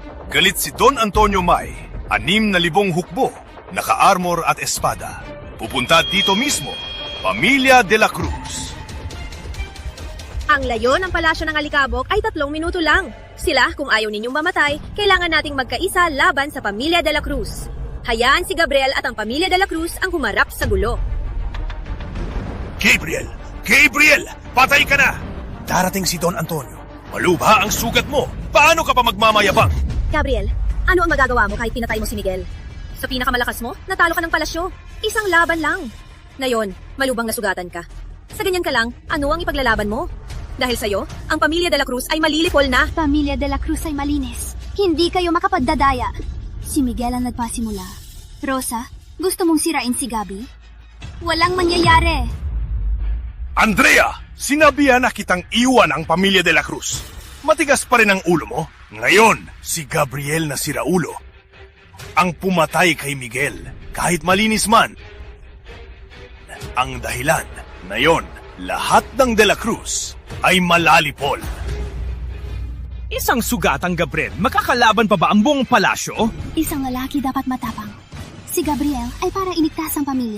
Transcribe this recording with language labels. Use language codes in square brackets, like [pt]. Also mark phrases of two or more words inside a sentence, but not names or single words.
[tl] Galit si Don Antonio May, 6,000 hukbo, naka-armor at espada. Pupunta dito mismo, Pamilya de la Cruz. Ang layo ng palasyo ng Alikabok ay 3 minuto lang. Sila, kung ayaw ninyong mamatay, kailangan nating magkaisa laban sa Pamilya de la Cruz. Hayaan si Gabriel at ang Pamilya de la Cruz ang humarap sa gulo. Gabriel! Gabriel! Patay ka na! Darating si Don Antonio. Maluba ang sugat mo. Paano ka pa magmamayabang? Gabriel, ano ang magagawa mo kahit pinatay mo si Miguel? Sa pinakamalakas mo, natalo ka ng palasyo. Isang laban lang. Ngayon, malubang nasugatan ka. Sa ganyan ka lang, ano ang ipaglalaban mo? Dahil sa'yo, ang Pamilya de la Cruz ay malilipol na. Pamilya de la Cruz ay malinis. Hindi kayo makapagdadaya. Si Miguel ang nagpasimula. Rosa, gusto mong sirain si Gabi? Walang mangyayari. Andrea, sinabihan na kitang iwan ang pamilya de la Cruz. Matigas pa rin ang ulo mo. Ngayon, si Gabriel na siraulo ang pumatay kay Miguel kahit malinis man. Ang dahilan, ngayon, lahat ng de la Cruz ay malalipol. Isang sugatang Gabriel, makakalaban pa ba ang buong palasyo? Isang lalaki dapat matapang. Si Gabriel ay para iligtas ang pamilya.